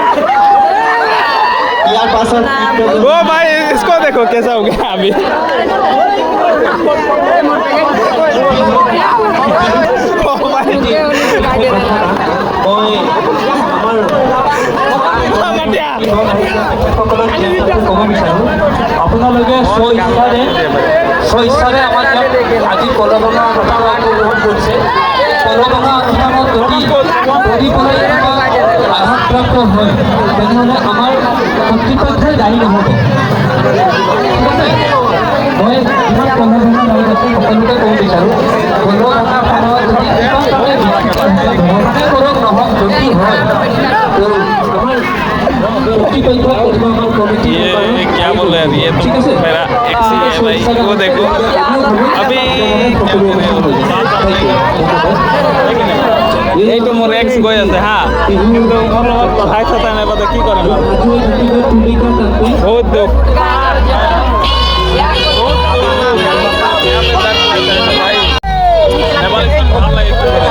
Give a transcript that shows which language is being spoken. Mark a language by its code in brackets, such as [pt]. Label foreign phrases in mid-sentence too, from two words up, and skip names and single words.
[as] ইয়াৰ পাছত [hi] ओ भाई इसको देखो कैसा हो गया अभी ओ भाई [as] মই ক'ব বিচাৰোঁ আপোনালোকে স্বইচ্ছাৰে আমাৰ আজি প্ৰদৰ্শনৰ অনুষ্ঠান কৰিছে প্ৰদৰ্শনৰ অনুষ্ঠানত যদি আঘাতপ্ৰাপ্ত হয় তেনেহ'লে আমাৰ কৰ্তৃপক্ষই দায়ী নহ'ব মই যিমান প্ৰদৰ্শনৰ দায়ী আছে সকলোকে ক'ব বিচাৰোঁ প্ৰদৰ্শনৰ সময়ত যদি কৰক নহওক যদি হয় আমাৰ [hi] ये क्या बोल रहे हैं ये तो मेरा एक्स ही है भाई वो देखो अभी क्या बोल रहे हो [as] এই তো মোর এক্স গৈ আছে হা কিন্তু মোৰ লগত কথাই চথা নাই পাতে কি কৰিম বহুত দুখ ভাল লাগিছে